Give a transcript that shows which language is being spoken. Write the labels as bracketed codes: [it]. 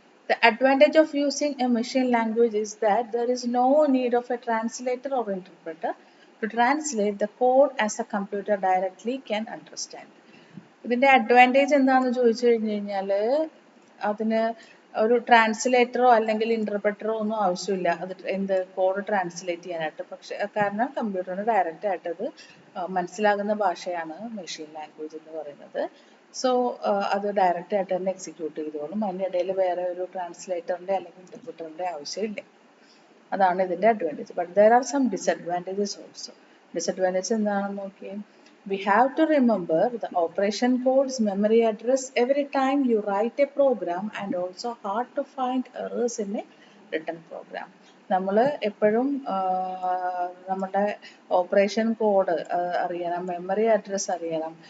[en] The advantage of using a machine language is that there is no need of a translator or interpreter to translate the code as a computer directly can understand. [ml] ഇതിൻ്റെ advantage എന്താണെന്ന് ചോദിച്ചു കഴിഞ്ഞു കഴിഞ്ഞാൽ അതിന് ഒരു ട്രാൻസ്ലേറ്ററോ അല്ലെങ്കിൽ ഇൻ്റർപ്രറ്ററോ ഒന്നും ആവശ്യമില്ല അത് കോഡ് ട്രാൻസ്ലേറ്റ് ചെയ്യാനായിട്ട്. പക്ഷെ കാരണം കമ്പ്യൂട്ടറിന് ഡയറക്റ്റ് ആയിട്ട് അത് മനസ്സിലാകുന്ന ഭാഷയാണ് മെഷീൻ ലാംഗ്വേജ് എന്ന് പറയുന്നത്. സോ അത് ഡയറക്റ്റ് ആയിട്ട് തന്നെ എക്സിക്യൂട്ട് ചെയ്തോളും. അതിനിടയിൽ വേറെ ഒരു ട്രാൻസ്ലേറ്ററിൻ്റെ അല്ലെങ്കിൽ ഇൻ്റർപ്രിറ്ററിൻ്റെ ആവശ്യമില്ല. അതാണ് ഇതിൻ്റെ advantage. [en] But there are some disadvantages also. [ml] Disadvantage എന്താണെന്ന് നോക്കിയേ. [en] We have to remember the operation code's memory address every time you write a program, and also hard to find errors in a written program. [ml] നമ്മൾ എപ്പോഴും നമ്മുടെ operation code അറിയണം, memory address അറിയണം.